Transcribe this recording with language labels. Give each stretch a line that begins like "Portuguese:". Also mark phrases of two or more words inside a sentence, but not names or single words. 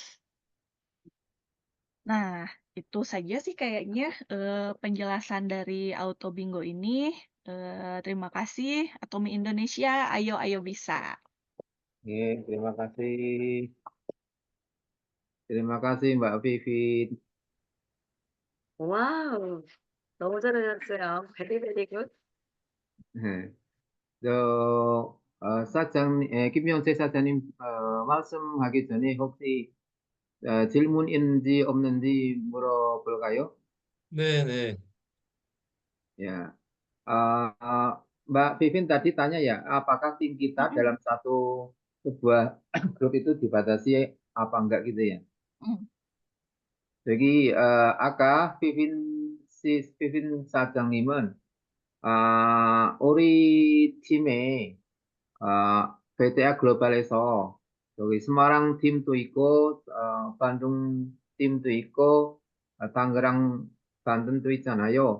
Indonesian: Nah, itu saja sih kayaknya, penjelasan dari Auto Bingo ini. Terima kasih Atomy Indonesia, ayo ayo bisa. Oke, terima kasih. Terima kasih Mbak Vivin.
Korean: 와우, 너무 잘하셨어요.
English: Very, very good.
Korean: 김영재 사장님, 말씀하기 전에 혹시 질문 있는지 없는지 물어볼까요? 네네.
Indonesian: Ya, Mbak Vivin tadi tanya ya, apakah tim kita Mhm, dalam sebuah grup itu dibatasi apa enggak gitu ya? mhm,
Korean: Jadi 아까 비빈 사장님은 우리 팀에 BTA 글로벌에서 여기 스마랑 팀도 있고 반둥 팀도 있고 당그랑 반등도 있잖아요.